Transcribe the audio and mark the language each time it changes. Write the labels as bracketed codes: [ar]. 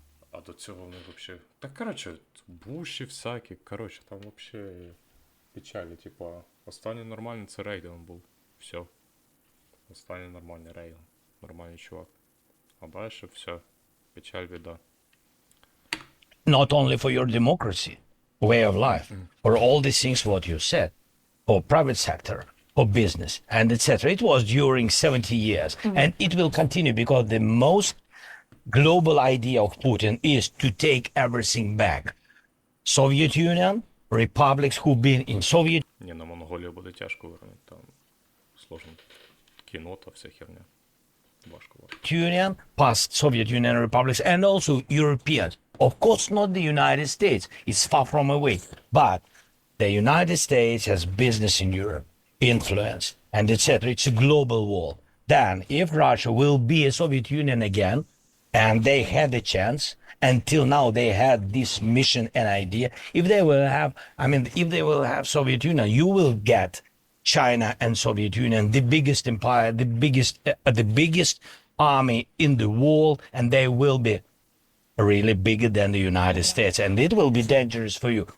[uk] А до цього вони взагалі... Та, коротше, Буші всякі, коротше, там взагалі печалі, типа, останній нормальний це Рейган був. Все. Останній нормальний Рейган. Нормальний чувак. А далі все. Печаль, біда. [en] Not only for your democracy, way of life, for all these things what you said, for private sector, for business, and etc. It was during 70 years, and it will continue because the most global idea of Putin is to take everything back. Soviet Union, republics who've been in Soviet [uk] Ні, на Монголію буде тяжко вернути, там сложно. Кіно та вся херня. Важко. [en] Union, past Soviet Union republics, and also Europeans. Of course, not the United States. It's far from away. But the United States has business in Europe, influence, and etc. It's a global war. Then, if Russia will be a Soviet Union again, and they had a chance, until now they had this mission and idea, if they will have Soviet Union, you will get China and Soviet Union, the biggest empire, the biggest army in the world, and they will be really bigger than the United States, and it will be dangerous for you.